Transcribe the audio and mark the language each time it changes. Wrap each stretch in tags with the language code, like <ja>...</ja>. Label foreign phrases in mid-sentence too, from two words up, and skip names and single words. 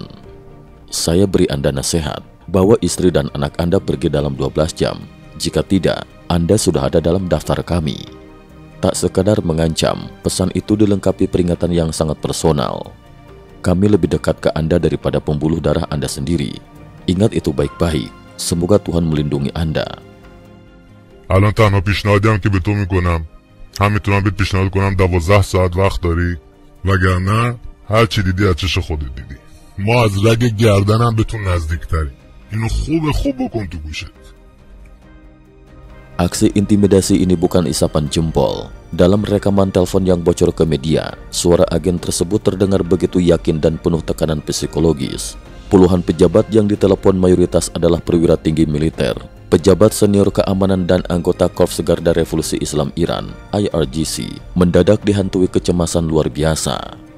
<id>Saya beri Anda nasihat, bawa istri dan anak Anda pergi dalam 12 jam. Jika tidak, Anda sudah ada dalam daftar kami. Tak sekadar mengancam, pesan itu dilengkapi peringatan yang sangat personal. Kami lebih dekat ke Anda daripada pembuluh darah Anda sendiri. Ingat itu baik-baik. Semoga Tuhan melindungi Anda.</id> <fa>الان تنها پیشنهادی هم که به تو میکنم همینطورم بهت پیشنهاد کنم 12 ساعت وقت داری وگرنه هر چی دیدی از چش خودت دیدی ما از رگ گردنم به تو نزدیکتری اینو خوب بکن تو گوشت.</fa> <id>Aksi intimidasi ini bukan isapan jempol. Dalam rekaman telepon yang bocor ke media, suara agen tersebut terdengar begitu yakin dan penuh tekanan psikologis. Puluhan pejabat yang ditelepon mayoritas adalah perwira tinggi militer, pejabat senior keamanan dan anggota Korps Garda Revolusi Islam Iran (IRGC) mendadak dihantui kecemasan luar biasa.</id>